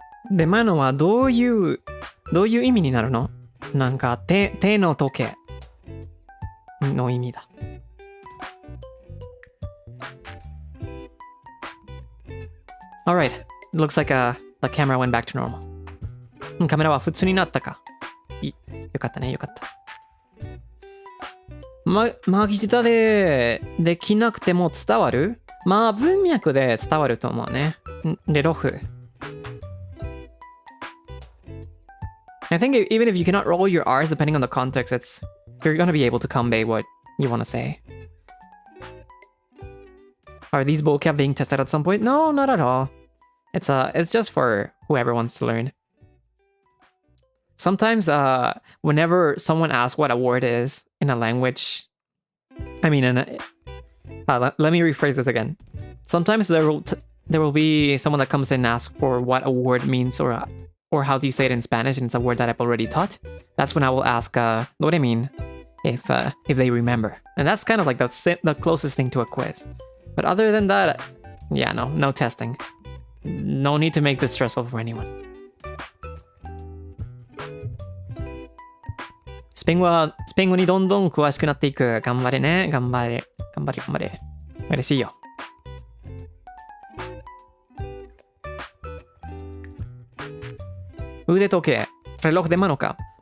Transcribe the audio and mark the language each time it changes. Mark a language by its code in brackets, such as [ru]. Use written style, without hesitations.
[ja] で、マノはどういう意味になるの？なんか手の時計の意味だ。 [en] Alright, looks like the camera went back to normal. [ja] カメラは普通になったか。よかったね、よかった。巻き舌でできなくても伝わる？まあ文脈で伝わると思うね。レロフ。 [en] I think even if you cannot roll your R's depending on the context, you're gonna be able to convey what you want to say. Are these vocab being tested at some point? No, not at all. It's just for whoever wants to learn. Sometimes, whenever someone asks what a word is in a language, I mean, let me rephrase this again. Sometimes there will be someone that comes in and asks for what a word means or how do you say it in Spanish, and it's a word that I've already taught. That's when I will ask, what do I mean, if they remember. And that's kind of like the closest thing to a quiz. But other than that, yeah, no testing. No need to make this stressful for anyone. [ja] スペイン語にどんどん詳しくなっていく。頑張れね。頑張れ。嬉しいよ。腕時計。レロでマノか。